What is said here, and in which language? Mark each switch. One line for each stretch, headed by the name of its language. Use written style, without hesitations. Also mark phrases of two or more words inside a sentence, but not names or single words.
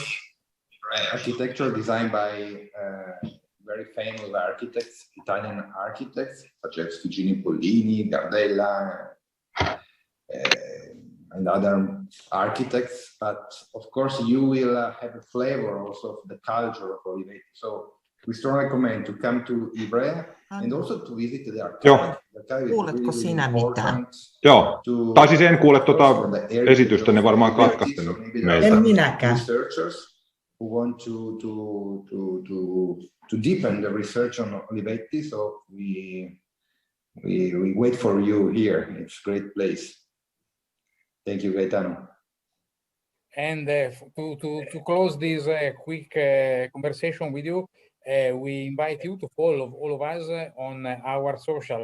English: Architecture designed by very famous architects, Italian architects, such as Figini Pollini, Gardella, and other architects. But of course, you will have a flavor also of the culture of Olivetti. So we strongly recommend to come to Ivrea and also to visit the archive. The archive is
Finnish: Kuuletko
English: really
Finnish: sinä mitään? Joo, tai siis en kuule esitystä, ne varmaan katkaisten meiltä. En minäkään.
English: Researchers who want to deepen the research on Olivetti, so we wait for you here. It's a great place. Thank you, Gaetano. And to close this quick conversation with you, we invite you to follow all of us on our social.